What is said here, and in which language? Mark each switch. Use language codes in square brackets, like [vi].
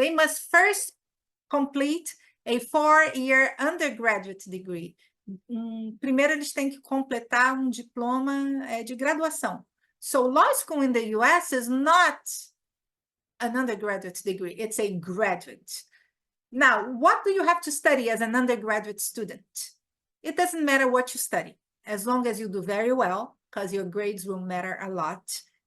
[en] They must first complete a 4-year undergraduate degree. [pt] Primeiro, eles têm que completar diploma de graduação. [en] So, law school in the US is not an undergraduate degree. It's a graduate. Now, what do you have to study as an undergraduate student? It doesn't matter what you study, as long as you do very well, because your grades will matter a lot.